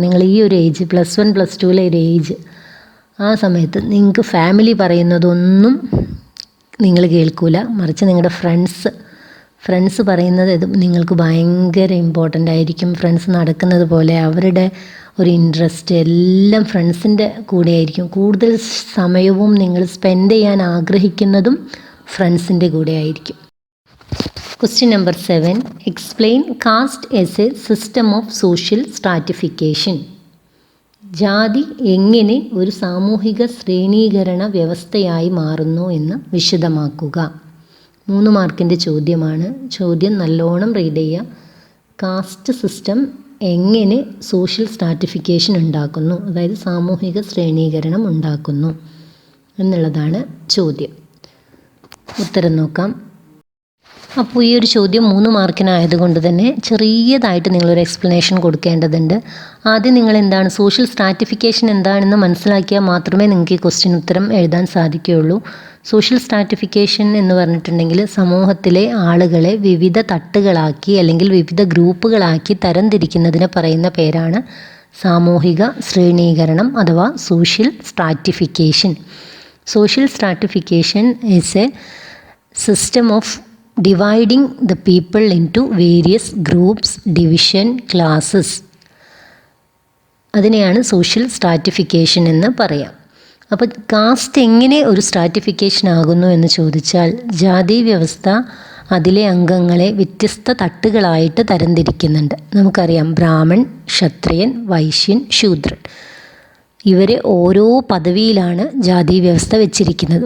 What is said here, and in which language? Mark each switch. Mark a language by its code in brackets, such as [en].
[ml] നിങ്ങൾ ഈ ഒരു ഏജ്, +1 +2 ഒരു ഏജ്, ആ സമയത്ത് നിങ്ങൾക്ക് ഫാമിലി പറയുന്നതൊന്നും നിങ്ങൾ കേൾക്കില്ല, മറിച്ച് നിങ്ങളുടെ ഫ്രണ്ട്സ് പറയുന്നത് നിങ്ങൾക്ക് ഭയങ്കര ഇമ്പോർട്ടൻ്റ് ആയിരിക്കും. ഫ്രണ്ട്സ് നടക്കുന്നത് പോലെ അവരുടെ ഒരു ഇൻട്രസ്റ്റ് എല്ലാം ഫ്രണ്ട്സിൻ്റെ കൂടെ ആയിരിക്കും. കൂടുതൽ സമയവും നിങ്ങൾ സ്പെൻഡ് ചെയ്യാൻ ആഗ്രഹിക്കുന്നതും ഫ്രണ്ട്സിൻ്റെ കൂടെ ആയിരിക്കും. [en] Question number 7. Explain caste as a system of social stratification. [ml] ജാതി എങ്ങനെ ഒരു സാമൂഹിക ശ്രേണീകരണ വ്യവസ്ഥയായി മാറുന്നു എന്ന് വിശദമാക്കുക. 3 മാർക്കിൻ്റെ ചോദ്യമാണ്. ചോദ്യം നല്ലോണം റീഡ് ചെയ്യുക. കാസ്റ്റ് സിസ്റ്റം എങ്ങനെ സോഷ്യൽ സ്ട്രാറ്റിഫിക്കേഷൻ ഉണ്ടാക്കുന്നു, അതായത് സാമൂഹിക ശ്രേണീകരണം ഉണ്ടാക്കുന്നു എന്നുള്ളതാണ് ചോദ്യം. ഉത്തരം നോക്കാം. അപ്പോൾ ഈ ഒരു ചോദ്യം 3 മാർക്കിനായതുകൊണ്ട് തന്നെ ചെറിയതായിട്ട് നിങ്ങളൊരു എക്സ്പ്ലനേഷൻ കൊടുക്കേണ്ടതുണ്ട്. ആദ്യം നിങ്ങൾ എന്താണ് സോഷ്യൽ സ്ട്രാറ്റിഫിക്കേഷൻ എന്താണെന്ന് മനസ്സിലാക്കിയാൽ മാത്രമേ നിങ്ങൾക്ക് ഈ ക്വസ്റ്റ്യൻ ഉത്തരം എഴുതാൻ സാധിക്കുകയുള്ളൂ. സോഷ്യൽ സ്ട്രാറ്റിഫിക്കേഷൻ എന്ന് പറഞ്ഞിട്ടുണ്ടെങ്കിൽ സമൂഹത്തിലെ ആളുകളെ വിവിധ തട്ടുകളാക്കി അല്ലെങ്കിൽ വിവിധ ഗ്രൂപ്പുകളാക്കി തരംതിരിക്കുന്നതിന് പറയുന്ന പേരാണ് സാമൂഹിക ശ്രേണീകരണം അഥവാ social stratification. [en] Social stratification is a system of dividing the people into various groups, division, classes. [ml] അതിനെയാണ് സോഷ്യൽ സ്ട്രാറ്റിഫിക്കേഷൻ എന്ന് പറയാം. അപ്പോൾ കാസ്റ്റ് എങ്ങനെ ഒരു സ്ട്രാറ്റിഫിക്കേഷൻ ആകുന്നു എന്ന് ചോദിച്ചാൽ, ജാതി വ്യവസ്ഥ അതിലെ അംഗങ്ങളെ വ്യത്യസ്ത തട്ടുകളായിട്ട് തരംതിരിക്കുന്നുണ്ട്. നമുക്കറിയാം, ബ്രാഹ്മൺ, ക്ഷത്രിയൻ, വൈശ്യൻ, ശൂദ്രൻ, ഇവരെ ഓരോ പദവിയിലാണ് ജാതി വ്യവസ്ഥ വെച്ചിരിക്കുന്നത്.